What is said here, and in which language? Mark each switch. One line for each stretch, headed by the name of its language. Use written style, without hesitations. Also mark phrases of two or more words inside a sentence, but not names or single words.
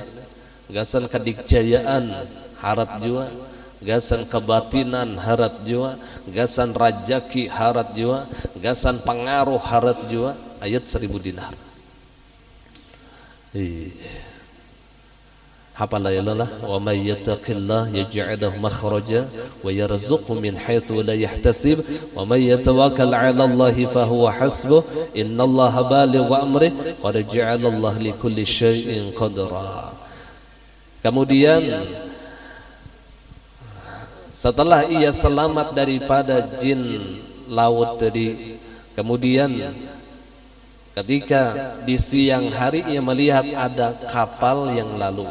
Banjar: Gasan kedikjayaan harat juga, gasan kebatinan harat juga, gasan rajaki harat juga, gasan pengaruh harat juga, ayat 1000 dinar. Hafal ayalah,
Arabic: ومن يتق الله يجعل له مخرجا ويرزقه من حيث لا يحتسب ومن يتوكل على الله فهو حسبه إن الله بالغ أمره قد جعل الله لكل شيء قدرا.
Indonesian: Kemudian setelah ia selamat daripada jin laut tadi, kemudian ketika di siang hari ia melihat ada kapal yang lalu.